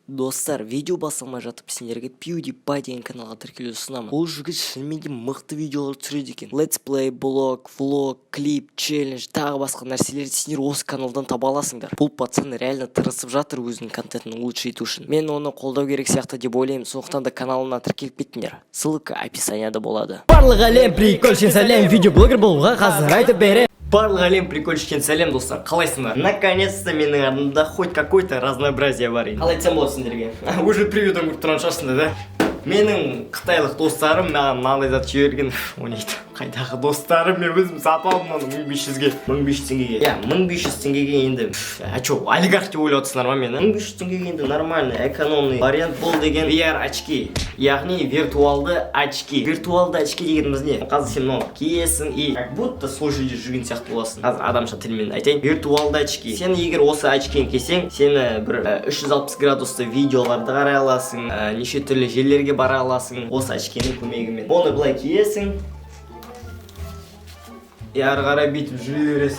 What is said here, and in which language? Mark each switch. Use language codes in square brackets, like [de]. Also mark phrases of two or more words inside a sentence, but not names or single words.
[kk] Достар, видео басылмай жатып сендерге PewDiePie деген каналға тіркелуді ұсынамын. Бұл жігіт шынымен де мықты видеолар түсіреді екен. [en] Let's play, [kk] блог, влог, клип, челлендж, тағы басқа нәрселерді сендер осы каналдан таба аласыңдар. Бұл пацан реально тырысып жатыр өзінің контентін лучше ету үшін. Мен оны қолдау керек сияқты деп ойлаймын. Сондықтан да каналына тіркеліп кетіңдер. [ru] Ссылка описанияда [kk] болады. Барлық әлем прикольшен сәлем, видеоблогер болуға қазір айтып бере. Барлық әлем прикольшен сәлем, достар. Қалайсыңдар? Наконец-то менің артымда [ru] хоть какой-то разнообразие [kk] бар. Қалай айтсам болады сендерге? [ru] Уже приведом [kk] көріп тұрған шығарсыңдар, да? Менің қытайлық достарым маған мынандай зат жіберген. Ойнайды. Қайдағы достарым, мен өзім сатып алдым оны 1500-ге. 1500 теңгеге. Иә, 1500 теңгеге енді. Олигарх деп ойлап отырсыңдар ма мені? 1500 теңгеге енді [ru] нормальный, экономный вариант [kk] бұл деген VR очки. Яғни виртуалды очки. Виртуалды очки дегеніміз не? Қазір сен мынаны киесің [ru] и как будто [kk] сол жерде жүрген сияқты боласың. Қазір адамша тілмен айтайын. Виртуалды очки. Сен егер осы очкini кисең, сені бір 360 градусты видеоларды қарай аласың, неше түрлі жерлерге бара аласың осы очкенің көмегімен. Оны былай киесің. Ары қарай бүйтіп жүре бересің.